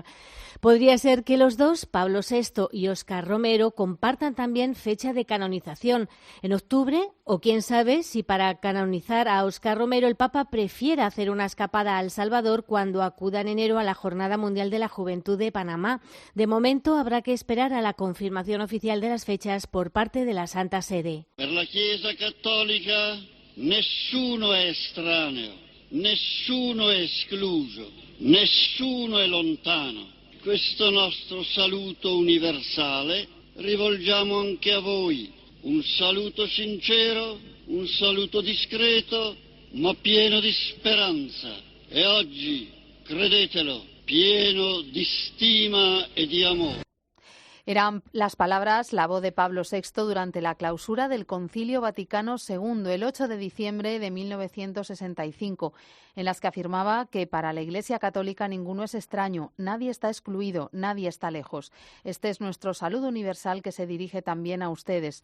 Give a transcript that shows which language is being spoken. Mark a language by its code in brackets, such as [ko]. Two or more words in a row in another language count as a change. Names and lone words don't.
[es] Podría ser que los dos, Pablo VI y Óscar Romero, compartan también fecha de canonización, en octubre, o quién sabe si para canonizar a Óscar Romero el Papa prefiera hacer una escapada a El Salvador cuando acuda en enero a la Jornada Mundial de la Juventud de Panamá. De momento habrá que esperar a la confirmación oficial de las fechas por parte de la Santa Sede. [it] Per la Chiesa Cattolica nessuno è estraneo, nessuno è escluso, nessuno è lontano. Questo nostro saluto universale rivolgiamo anche a voi. Un saluto sincero, un saluto discreto, ma pieno di speranza. E oggi, credetelo, pieno di stima e di amore. [es] Eran las palabras, la voz de Pablo VI durante la clausura del Concilio Vaticano II, el 8 de diciembre de 1965, en las que afirmaba que para la Iglesia Católica ninguno es extraño, nadie está excluido, nadie está lejos. Este es nuestro saludo universal que se dirige también a ustedes.